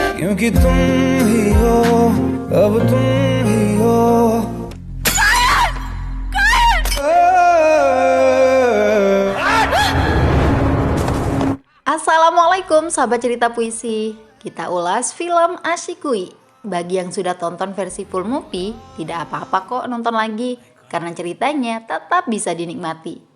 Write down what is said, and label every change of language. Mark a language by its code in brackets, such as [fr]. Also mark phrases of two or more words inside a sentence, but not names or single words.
[hi] क्योंकि तुम ही हो, अब तुम ही हो. [id] Assalamualaikum sahabat cerita puisi. Kita ulas film Ashikui. Bagi yang sudah tonton versi [en] full movie, [id] tidak apa-apa kok nonton lagi, karena ceritanya tetap bisa dinikmati.